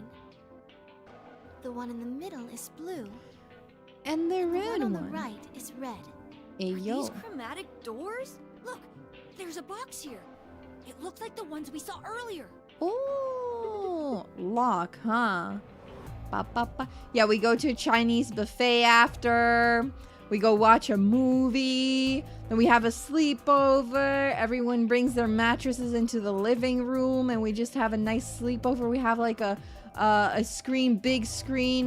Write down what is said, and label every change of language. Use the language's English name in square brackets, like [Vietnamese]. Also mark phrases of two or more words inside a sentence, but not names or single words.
[English] The one in the middle is blue. And the The red one on one. the right is red. Hey, Are yo. these chromatic doors? Look, there's a box here. It looks like the ones we saw earlier. Oh, lock, huh? Ba, ba, ba. Yeah, we go to a Chinese buffet after. We go watch a movie. Then we have a sleepover. Everyone brings their mattresses into the living room and we just have a nice sleepover. We have like a screen, big screen.